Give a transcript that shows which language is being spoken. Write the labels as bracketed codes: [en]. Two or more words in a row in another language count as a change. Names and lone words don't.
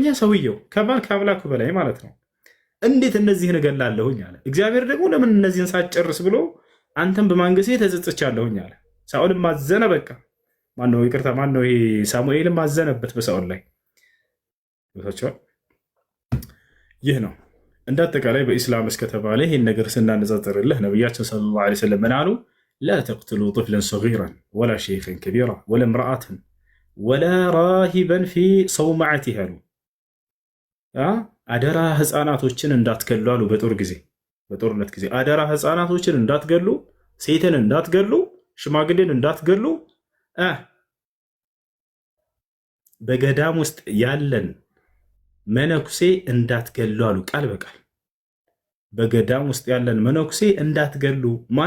[am] ሰውየው ከማን ከአምላኩ በላይ ማለት ነው። እንዴት እነዚህን እገላለሁኝ አለ። እግዚአብሔር ደግሞ ለምን እነዚህን ሳትጨርስ ብሎ አንተን በማንገሴ ተጸጽቻለሁኝ አለ። ሳኦልም ማዘነ። በቃ ማነው ይቅርታ፣ ማነው ይሄ ሳሙኤልም ማዘነበት በሳኦል ላይ። ይህ ነው እንደ አጠቃላይ በኢስላም እስከተባለ ይህን ነገር ስናነጻጽርልህ ነቢያችን [ar] صلى الله عليه وسلم [am] ምን አሉ? [ar] لا تقتلوا طفلا صغيرا ولا شيخا كبيرا ولا امرأة ولا راهبا في صومعته [am] አሉ። አደራ ህፃናቶችን እንዳትገሉ አሉ በጦር ጊዜ። በጦርነት ጊዜ አደራ ህፃናቶችን እንዳትገሉ፣ ሴትን እንዳትገሉ፣ ሽማግሌን እንዳትገሉ፣ በገዳም ውስጥ ያለን መነኩሴ እንዳትገሉ አሉ ቃል በቃል። በገዳም ውስጥ ያለን መነኩሴ እንዳትገሉ። ማን?